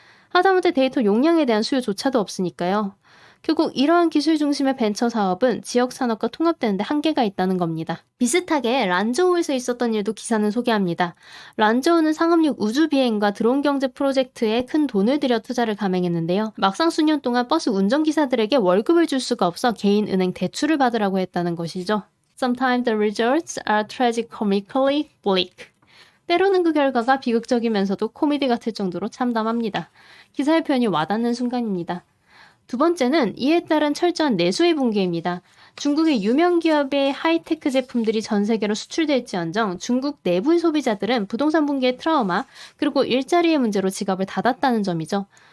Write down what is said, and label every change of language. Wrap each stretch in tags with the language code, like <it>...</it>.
<ko>하다못해 데이터 용량에 대한 수요조차도 없으니까요. 결국 이러한 기술 중심의 벤처 사업은 지역 산업과 통합되는데 한계가 있다는 겁니다. 비슷하게 란저우에서 있었던 일도 기사는 소개합니다. 란저우는 상업용 우주 비행과 드론 경제 프로젝트에 큰 돈을 들여 투자를 감행했는데요. 막상 수년 동안 버스 운전기사들에게 월급을 줄 수가 없어 개인 은행 대출을 받으라고 했다는 것이죠.</ko> <en>Sometimes the results are tragicomically bleak.</en> <ko>때로는 그 결과가 비극적이면서도 코미디 같을 정도로 참담합니다. 기사의 표현이 와닿는 순간입니다. 두 번째는 이에 따른 철저한 내수의 붕괴입니다. 중국의 유명 기업의 하이테크 제품들이 전 세계로 수출될지언정 중국 내부의 소비자들은 부동산 붕괴의 트라우마 그리고 일자리의 문제로 지갑을 닫았다는 점이죠.</ko>